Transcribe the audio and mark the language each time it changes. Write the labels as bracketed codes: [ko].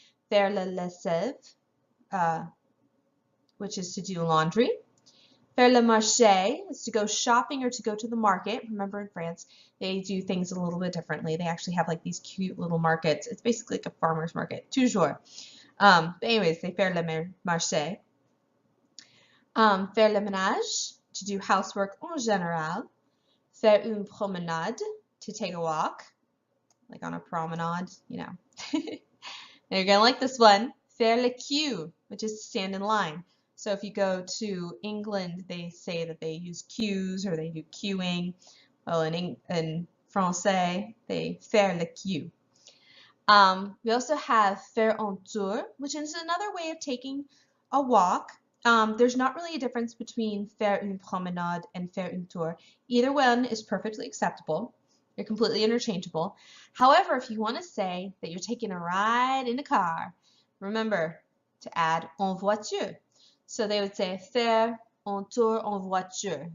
[fr] Faire la lessive, [en] which is to do laundry. [fr] Faire le marché [en] is to go shopping or to go to the market. Remember, in France, they do things a little bit differently. They actually have like these cute little markets. It's basically like a farmer's market, toujours. But anyways, they [fr] faire le marché. Faire le ménage, [en] to do housework [fr] en général. Faire une promenade, [en] to take a walk, like on a promenade, you know. Now you're going to like this one. [fr] Faire le queue [en] which is stand in line. So if you go to England, they say that they use queues or they do queuing. Well, in Francais, they [fr] faire le queue. [en] We also have [fr] faire un tour, [en] which is another way of taking a walk. There's not really a difference between [fr] faire une promenade [en] and [fr] faire un tour. [en] Either one is perfectly acceptable. They're completely interchangeable. However, if you want to say that you're taking a ride in a car, remember to add [fr] en voiture. [en] So they would say [fr] faire un tour en voiture.